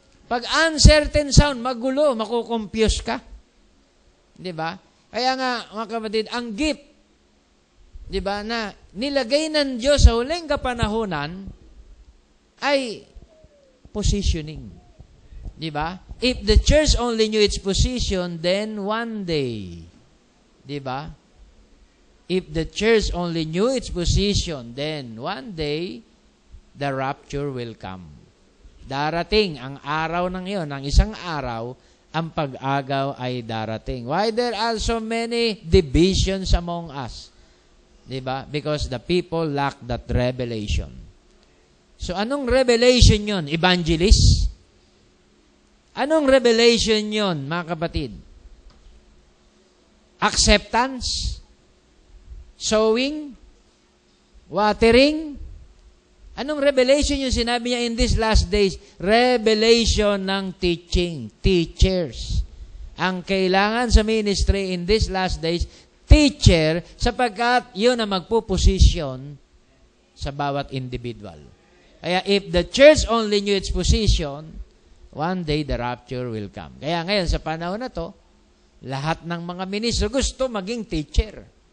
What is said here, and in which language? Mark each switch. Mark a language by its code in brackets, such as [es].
[tl] Pag [en] uncertain sound, [tl] magulo, makukompuse ka. Di ba? Kaya nga, mga kapatid, ang gift, di ba, na nilagay ng Diyos sa huling kapanahunan ay positioning. Di ba? [en] If the church only knew its position, then one day, [tl] di ba? [en] If the church only knew its position, then one day, the rapture will come. [tl] Darating ang araw ng iyon, ang isang araw, ang pag-agaw ay darating. [en] Why there are so many divisions among us? [tl] Di ba? [en] Because the people lack that revelation. [tl] So, anong revelation yun? Evangelist? Anong revelation yon, mga kapatid? [en] Acceptance? Sowing? Watering? [tl] Anong revelation yung sinabi niya [en] in these last days? Revelation ng teaching. Teachers. [tl] Ang kailangan sa ministry [en] in these last days, [tl] teacher, sapagkat yun ang magpuposisyon sa bawat individual. [en] Kaya if the church only knew its position, one day the rapture will come. [tl] Kaya ngayon sa panahon na to, lahat ng mga ministro gusto maging teacher.